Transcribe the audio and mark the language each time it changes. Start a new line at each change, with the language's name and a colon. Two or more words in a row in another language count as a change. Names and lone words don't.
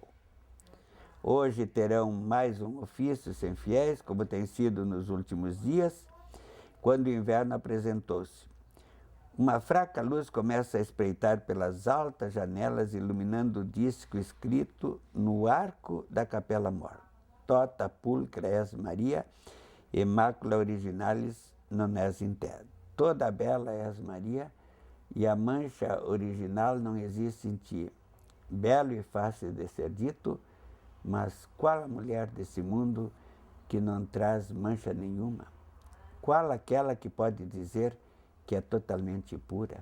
Portuguese: Hoje terão mais um ofício sem fiéis, como tem sido nos últimos dias, quando o inverno apresentou-se. Uma fraca luz começa a espreitar pelas altas janelas, iluminando o disco escrito no arco da Capela Mor.
Latin: Tota pulcra es Maria, Immacula originalis non es in terra.
Portuguese: Toda bela és Maria, e a mancha original não existe em ti. Belo e fácil de ser dito, mas qual a mulher desse mundo que não traz mancha nenhuma? Qual aquela que pode dizer que é totalmente pura?